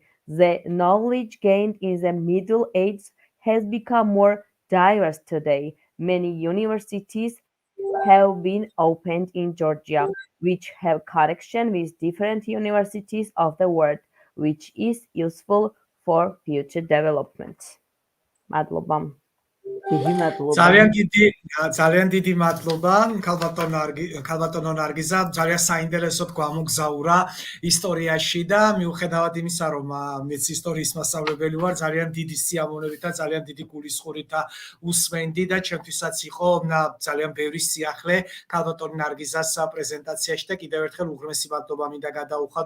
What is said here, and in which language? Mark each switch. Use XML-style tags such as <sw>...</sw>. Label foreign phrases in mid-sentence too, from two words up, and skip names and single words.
<en>The knowledge gained in the Middle Ages has become more diverse today. Many universities have been opened in Georgia, which have connection with different universities of the world, which is useful for future development.</en> <ka>Madloba. Დიდი მადლობა. ძალიან დიდი მადლობა ქალბატონო ნარგიზა, ძალიან საინტერესოდ გვამოგზაურა ისტორიაში და მიუხედავად იმისა, რომ მეც ისტორიის მასწავლებელი ვარ, ძალიან დიდი სიამოვნებით და ძალიან დიდი გულისხმობით უსმენდი და ჩემთვისაც იყო ძალიან ბევრი სიახლე ქალბატონი ნარგიზას პრეზენტაციაში და კიდევ ერთხელ უღრმესი მადლობა მინდა გადაუხადო.</ka>